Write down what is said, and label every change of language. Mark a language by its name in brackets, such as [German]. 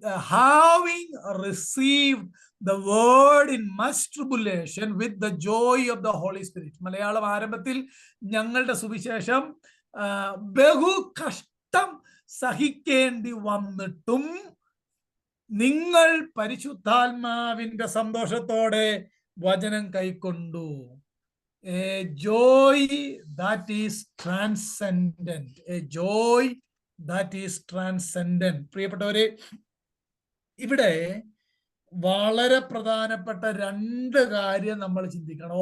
[English] Having received the word in much tribulation with the joy of the Holy Spirit. [Malayalam] Malayalam ആരംഭത്തിൽ ഞങ്ങളുടെ സുവിശേഷം ബഹു കഷ്ടം സഹിക്കേണ്ടി വന്നിട്ടും നിങ്ങൾ പരിശുദ്ധാത്മാവിന്റെ സന്തോഷത്തോടെ വചനം കൈക്കൊണ്ടു. [English] A joy that is transcendent. A joy that is transcendent. [Malayalam] പ്രിയപ്പെട്ടവരെ, ഇവിടെ വളരെ പ്രധാനപ്പെട്ട 2 കാര്യം നമ്മൾ ചിന്തിക്കണം.